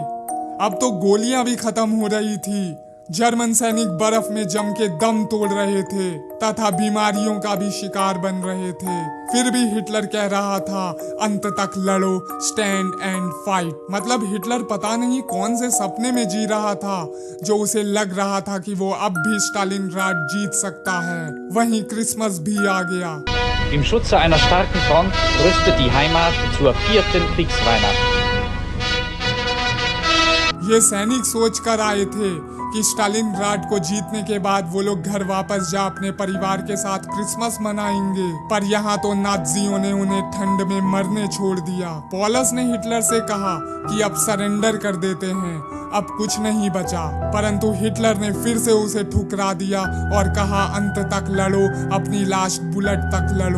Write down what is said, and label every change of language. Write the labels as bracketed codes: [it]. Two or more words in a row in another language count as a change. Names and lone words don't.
[hi] अब तो गोलियां भी खत्म हो रही थी। जर्मन सैनिक बर्फ में जम के दम तोड़ रहे थे तथा बीमारियों का भी शिकार बन रहे थे। फिर भी हिटलर कह रहा था, अंत तक लड़ो, [en] stand and fight. [hi] मतलब हिटलर पता नहीं कौन से सपने में जी रहा था, जो उसे लग रहा था कि वो अब भी स्टालिनग्राड जीत सकता है। वहीं क्रिसमस भी आ गया। [de] Im Schutze einer starken Front rüstet die Heimat zur 4. Kriegsweihnacht. [hi] ये सैनिक सोच कर आए थे कि स्टालिनग्राड को जीतने के बाद वो लोग घर वापस जा अपने परिवार के साथ क्रिसमस मनाएंगे, पर यहाँ तो नाज़ियों ने उन्हें ठंड में मरने छोड़ दिया। पॉलस ने हिटलर से कहा कि अब सरेंडर कर देते हैं, अब कुछ नहीं बचा, परंतु हिटलर ने फिर से उसे ठुकरा दिया और कहा अंत तक लड़ो, अपनी [en] last bullet [hi] तक लड़ो।